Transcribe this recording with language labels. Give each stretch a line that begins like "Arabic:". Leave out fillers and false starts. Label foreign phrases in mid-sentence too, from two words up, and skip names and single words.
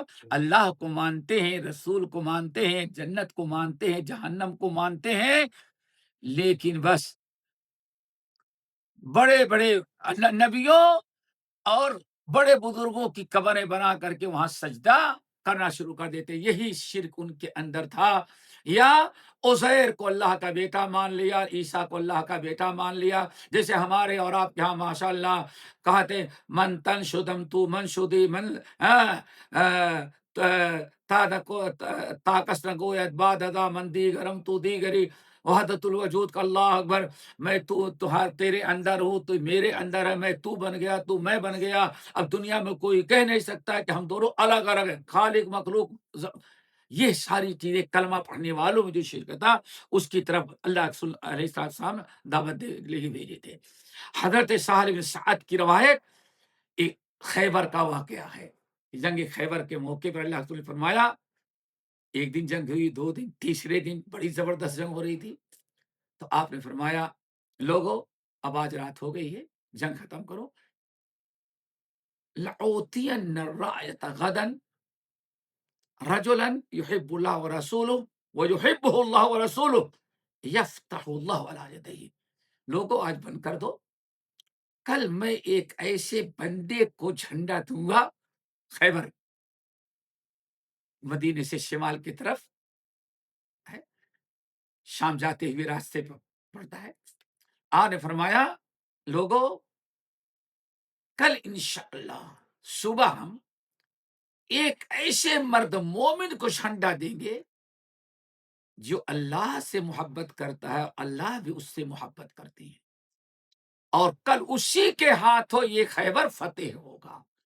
Urdu: اللہ کو مانتے ہیں، رسول کو مانتے ہیں، جنت کو مانتے ہیں، جہنم کو مانتے ہیں، لیکن بس بڑے بڑے نبیوں اور بڑے بزرگوں کی قبریں بنا کر کے وہاں سجدہ کرنا شروع کر دیتے، یہی شرک ان کے اندر تھا۔ یا عزیر کو اللہ کا بیٹا مان لیا، عیسیٰ کو اللہ کا بیٹا مان لیا، جیسے ہمارے اور آپ کے یہاں ماشاء اللہ کہتے
Persian: من تن شدم تو من شدی من تاکس نگویت باد ادا من دیگرم تو دیگری
Urdu: وحدت الوجود کا،
Arabic: اللہ اکبر،
Urdu: میں تیرے اندر ہوں، تو میرے اندر ہے، میں تو بن گیا تو میں بن گیا، اب دنیا میں کوئی کہہ نہیں سکتا کہ ہم دونوں الگ الگ ہیں، خالق مخلوق۔ یہ ساری چیزیں کلمہ پڑھنے والوں میں جو شرک تھا اس کی طرف اللہ رسول علیہ السلام دعوت لے کے بھیجے تھے۔ حضرت سہل بن سعد کی روایت ایک خیبر کا واقعہ ہے، جنگ خیبر کے موقع پر اللہ رسول نے فرمایا ایک دن جنگ ہوئی، 2 دن، تیسرے دن بڑی زبردست جنگ ہو رہی تھی، تو آپ نے فرمایا لوگو اب آج رات ہو گئی ہے، جنگ ختم کرو،
Arabic: لَأُوتِيَنَّ الرَّايَةَ غَدًا رَجُلًا يُحِبُّ اللَّهَ وَرَسُولُهُ وَيُحِبُّهُ اللَّهُ وَرَسُولُهُ يَفْتَحُ اللَّهُ عَلَى يَدَيْهِ،
Urdu: لوگوں آج بند کر دو، کل میں ایک ایسے بندے کو جھنڈا دوں گا، خیبر مدینے سے شمال کی طرف ہے، شام جاتے ہوئے راستے پر پڑتا ہے۔ آپ نے فرمایا لوگوں کل انشاءاللہ صبح ہم ایک ایسے مرد مومن کو جھنڈا دیں گے جو اللہ سے محبت کرتا ہے، اللہ بھی اس سے محبت کرتی ہے، اور کل اسی کے ہاتھوں یہ خیبر فتح ہوگا۔